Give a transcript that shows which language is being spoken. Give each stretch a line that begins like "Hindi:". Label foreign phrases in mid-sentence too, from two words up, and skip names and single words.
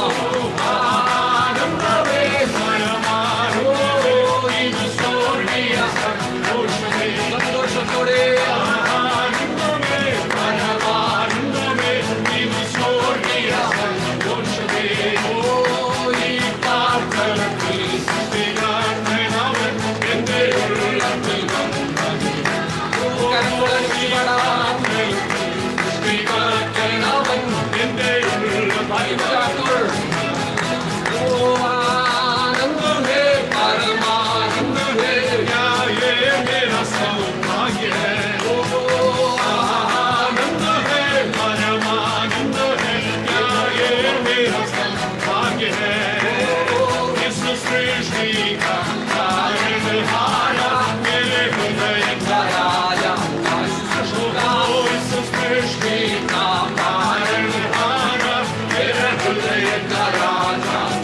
Malayalam: ആനന്ദമേ പരമാനന്ദമേ ഇത് സ്വർഗീയ സന്തോഷമേ സന്തോഷത്തോടെ ആനന്ദമേ പരമാനന്ദമേ ഇത് സ്വർഗീയ സന്തോഷമേ ഓ ഈ പ്രാർത്ഥനത്തിൽ സൃഷ്ടികാരനാവൻ എന്റെ ഉള്ളത്തിൽ സൃഷ്ടികാരനാവൻ എന്റെ
Hindi: आनंदमे परमानंदमे क्या ये मेरा सौभाग्य है आनंद है परमानंद है क्या ये मेरा सौभाग्य है इस सृष्टि का तारनहारा मेरे हृदय का राजा इस सृष्टि का तारनहारा मेरे हृदय का राजा